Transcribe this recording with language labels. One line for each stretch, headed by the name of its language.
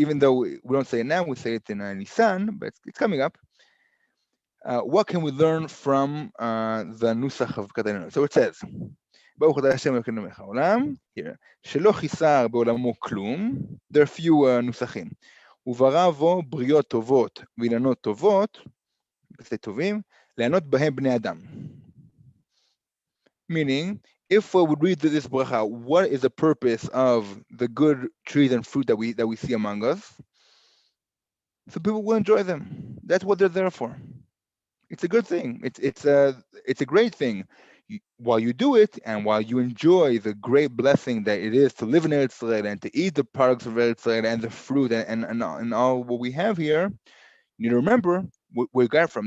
English: Even though we don't say it now, we say it in Nisan, but it's coming up. What can we learn from the nusach of Birkat HaIlanot? So it says,
Hebrew: ברוך אתה השם אלוקינו מלך העולם, שלא חיסר בעולמו כלום,
English: there are few נוסחים.
Hebrew: וברא בו בריות טובות ואילנות טובות, טובים, לענות בהם בני אדם.
English: Meaning, if we would read this bracha, what is the purpose of the good trees and fruit that we see among us? So people will enjoy them. That's what they're there for. It's a good thing. It's a great thing. While you do it and while you enjoy the great blessing that it is to live in Eretz Israel and to eat the products of Eretz Israel and the fruit and all what we have here, you need to remember where we got from.